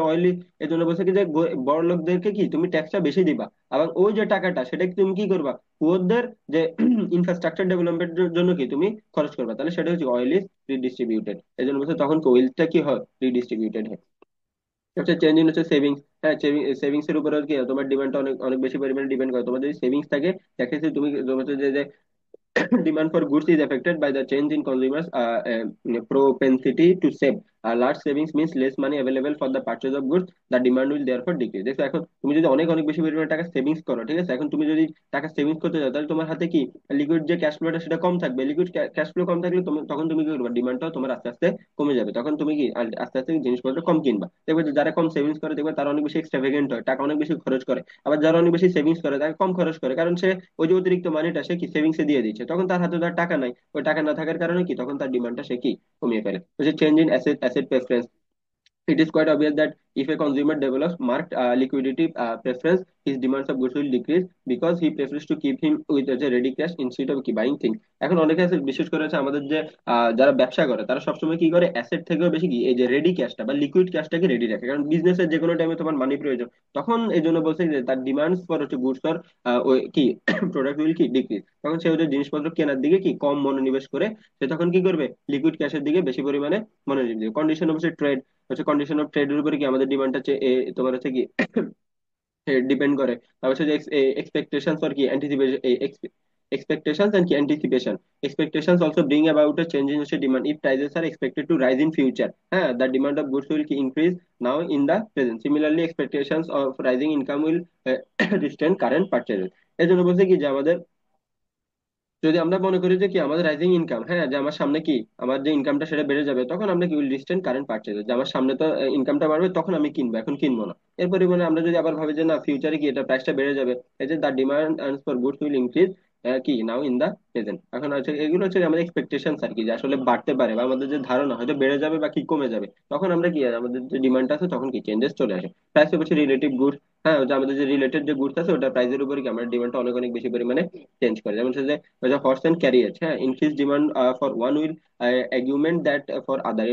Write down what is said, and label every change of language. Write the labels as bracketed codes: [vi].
[bn] Oily এই জন্য বলছে কি যে বড় লোকদেরকে কি তুমি ট্যাক্সটা বেশি দিবা, এবং ওই যে টাকাটা সেটা কি তুমি কি করবা, পুয়ারদের যে ইনফ্রাস্ট্রাকচার ডেভেলপমেন্টের জন্য কি তুমি খরচ করবা, তাহলে সেটা হচ্ছে অয়েল ইজ রিডিস্ট্রিবিউটেড। এই জন্য বলছে তখন ওয়েলথটা কি হয়, রিডিস্ট্রিবিউটেড হয়। হচ্ছে চেঞ্জ ইন হচ্ছে সেভিংস। হ্যাঁ, সেভিংস এর উপরে কি হয়, তোমার ডিমান্ডটা অনেক অনেক বেশি পরিমাণে ডিপেন্ড করে। তোমার যদি সেভিংস থাকে, দেখা যাচ্ছে তুমি তোমার হচ্ছে যে [en] demand for goods is affected by the change in consumers' propensity to save. Large savings means less money available for the purchase of goods. The demand will therefore decrease. [bn] দেখো এখন তুমি যদি অনেক অনেক বেশি পরিমাণে টাকা সেভিংস করো, ঠিক আছে, এখন তুমি যদি টাকা সেভিংস করতে যাও তাহলে তোমার হাতে কি লিকুইড যে ক্যাশ ফ্লোটা সেটা কম থাকবে। লিকুইড ক্যাশ ফ্লো কম থাকলে তখন তুমি কি করবে, ডিমান্ডটাও তোমার আস্তে আস্তে কমে যাবে। তখন তুমি কি আস্তে আস্তে জিনিসপত্র কম কিনবা। দেখবে যে যারা কম সেভিংস করে দেখবে তারা অনেক বেশি এক্সট্রাভেগেন্ট হয়, টাকা অনেক বেশি খরচ করে। আবার যারা অনেক বেশি সেভিংস করে তারা কম খরচ করে, কারণ সে ওই যে অতিরিক্ত মানিটা সে কি সেভিংসে দিয়ে দিচ্ছে, তখন তার হাতে তো আর টাকা নাই। ওই টাকা না থাকার কারণে কি তখন তার ডিমান্ডটা সে কি কমিয়ে ফেলে। [en] Change in asset preference, it is quite obvious that if a consumer develops marked liquidity preference, his demands of goods will decrease because he prefers to keep him with a ready cash instead of buying things. [bn] এখন অনেকে আছে বিশেষ করে হচ্ছে আমাদের যে যারা ব্যবসা করে তারা সবসময় কি করে, অ্যাসেট থেকেও বেশি কি এই যে রেডি ক্যাশটা বা লিকুইড ক্যাশটাকে রেডি রাখে, কারণ বিজনেসের যে কোনো টাইমে তোমার মানি প্রয়োজন। তখন এই জন্য বলছে যে তার ডিমান্ডস ফর হচ্ছে গুডস ফর ওই কি প্রোডাক্ট উইল কি ডিক্রিজ, তখন সে ওদের জিনিসপত্র কেনার দিকে কি কম মনোনিবেশ করে, সে তখন কি করবে, লিকুইড ক্যাশের দিকে বেশি পরিমাণে মনোনিবেশ দিবে। কন্ডিশন অবশ্যই ট্রেড, হচ্ছে কন্ডিশন অফ ট্রেডের উপরে কি আমাদের ডিমান্ডটা হচ্ছে তোমার হচ্ছে কি ডিপেন্ড করে। তারপর হচ্ছে যে এক্সপেকটেশনস আর কি anticipation, [en] expectations and anticipation. Expectations also bring about a change in demand. If prices are expected to rise in future, the demand of goods will increase now in the present. Similarly, expectations of rising income will restrain current purchases. [bn] এই জন্য বলছে কি যে আমাদের যদি আমরা মনে করি যে কি আমাদের রাইজিং ইনকাম, হ্যাঁ যে আমার সামনে কি আমার যে ইনকামটা সেটা বেড়ে যাবে, তখন আমরা কি [en] will distance current purchase, [bn] যে আমার সামনে তো ইনকামটা বাড়বে তখন আমি কিনবো, এখন কিনবো না। এর পরিমাণে আমরা যদি আবার ভাবি যে না ফিউচারে কি এটা প্রাইসটা বেড়ে যাবে, এই যে [en] The demand for goods will increase কি now in the present. [bn] এখন হচ্ছে এগুলো হচ্ছে আমাদের এক্সপেকটেশন আর কি, যে আসলে বাড়তে পারে বা আমাদের যে ধারণা হয়তো বেড়ে যাবে বা কি কমে যাবে, তখন আমরা কি আমাদের যে ডিমান্ড আছে তখন কি চেঞ্জেস চলে আসে। প্রাইস হচ্ছে রিলেটিভ গুডস, হ্যাঁ যে আমাদের যে রিলেটেড যে গুডস আছে ওটা প্রাইসের উপরে কি আমরা ডিমান্ডটা অনেক অনেক বেশি পরিমাণে চেঞ্জ করে। যেমন হচ্ছে যে [en] the horse and carriage, increased demand for one will augment that for other.